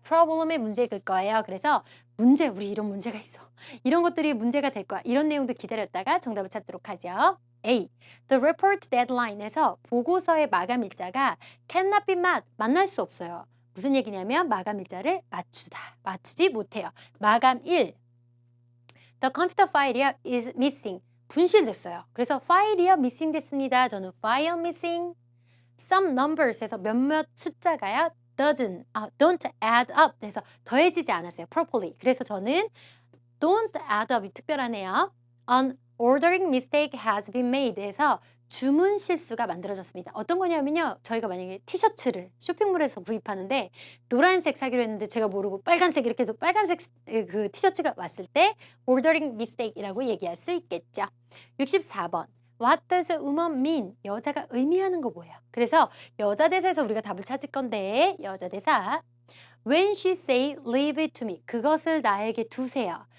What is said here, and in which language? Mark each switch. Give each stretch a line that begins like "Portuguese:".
Korean: problem의 문제일 거예요. 그래서 문제, 우리 이런 문제가 있어. 이런 것들이 문제가 될 거야. 이런 내용도 기다렸다가 정답을 찾도록 하죠. A.
English: The report deadline
Korean: 에서 보고서의 마감 일자가
English: cannot be met,
Korean: 만날 수 없어요. 무슨 얘기냐면 마감 일자를 맞추지 못해요. 마감일.
English: The computer file is missing,
Korean: 분실됐어요. 그래서 파일이요 missing 됐습니다. 저는 file missing.
English: Some numbers
Korean: 에서 몇몇 숫자가요
English: don't add up
Korean: 해서 더해지지 않았어요.
English: properly.
Korean: 그래서 저는 don't add up이 특별하네요.
English: An ordering mistake has been made
Korean: 해서 주문 실수가 만들어졌습니다. 어떤 거냐면요. 저희가 만약에 티셔츠를 쇼핑몰에서 구입하는데 노란색 사기로 했는데 제가 모르고 빨간색 이렇게 해서 빨간색 그 티셔츠가 왔을 때 ordering mistake이라고 얘기할 수 있겠죠.
English: 64번. What does a woman mean?
Korean: 여자가 의미하는 거 뭐예요? 그래서 여자 대사에서 우리가 답을 찾을 건데 여자 대사
English: When she say leave it to me
Korean: 그것을 나에게 두세요.